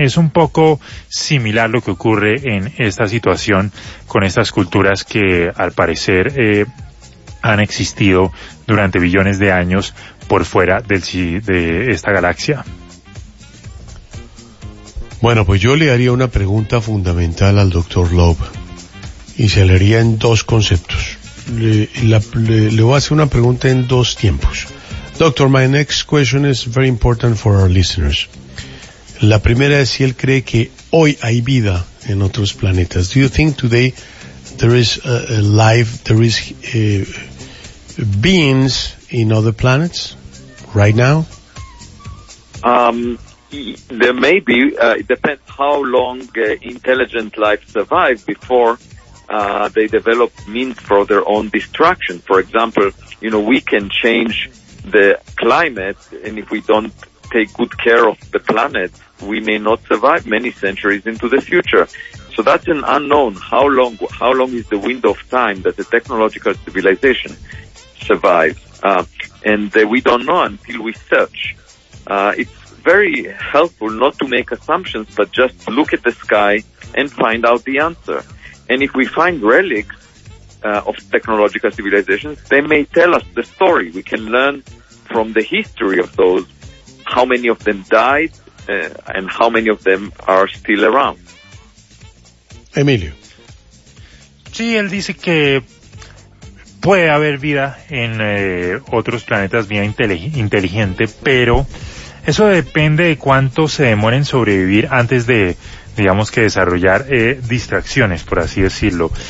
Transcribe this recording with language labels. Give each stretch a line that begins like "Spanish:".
Spanish: Es un poco similar lo que ocurre en esta situación con estas culturas que al parecer han existido durante billones de años por fuera de esta galaxia. Bueno, pues yo le haría una pregunta fundamental al Dr. Loeb y se le haría en dos conceptos. Le voy a hacer una pregunta en dos tiempos.
English: Doctor, my next question is very important for our listeners.
Spanish: La primera es si él cree que hoy hay vida en otros planetas.
English: Do you think today there is life, there is beings in other planets right now? There may be. It depends how long intelligent life survived before they develop means for their own destruction. For example, you know, we can change the climate, and if we don't take good care of the planet, we may not survive many centuries into the future. So that's an unknown. How long is the window of time that the technological civilization survives? We don't know until we search. It's very helpful not to make assumptions, but just look at the sky and find out the answer. And if we find relics of technological civilizations, they may tell us the story. We can learn from the history of those, how many of them died, and how many of them are still around.
Spanish: Emilio. Sí, él dice que puede haber vida en otros planetas vía inteligente, pero eso depende de cuánto se demore en sobrevivir antes de, digamos, que desarrollar distracciones, por así decirlo.